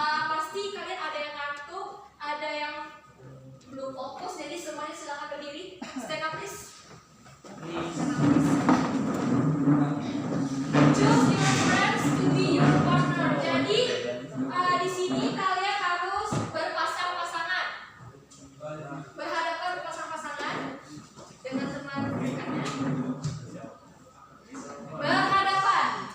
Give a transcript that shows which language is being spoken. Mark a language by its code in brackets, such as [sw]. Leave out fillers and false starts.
[id] Pasti kalian ada yang ngantuk, ada yang belum fokus. Jadi semuanya silakan berdiri. [en] Stand up please. Choose your friends to be your partner. [id] Jadi di sini kalian harus berpasang-pasangan, berhadapan berpasang-pasangan dengan teman dekatnya. Berhadapan.